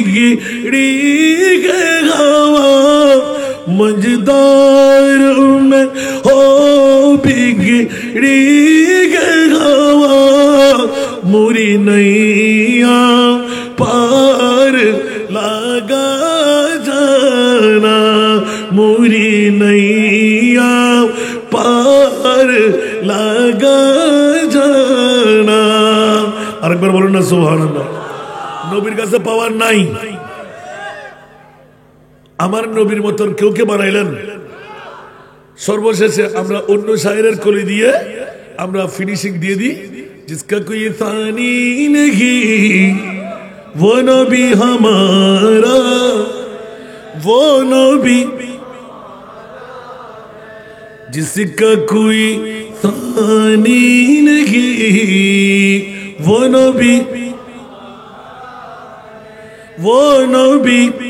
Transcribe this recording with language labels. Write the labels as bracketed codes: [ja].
[hi] बिगड़ी गवा मजदार में हो बिगड़ी गवा मुरी नैया पार लगा जाना मुरी नैया पार लगा जाना। [bn] আরেকবার বলুন না সুবহানাল্লাহ। নবীর কাছে পাওয়ার নাই, আমার নবীর মতন কেউ কে বানাইলেন? সর্বশেষে আমরা অন্য শায়েরের কলি দিয়ে আমরা ফিনিশিং দিয়ে দিই, [hi] जिसका कोई सानी नहीं वो नबी हमारा, वो नबी जिसका कोई सानी नहीं वो नबी, वो नबी।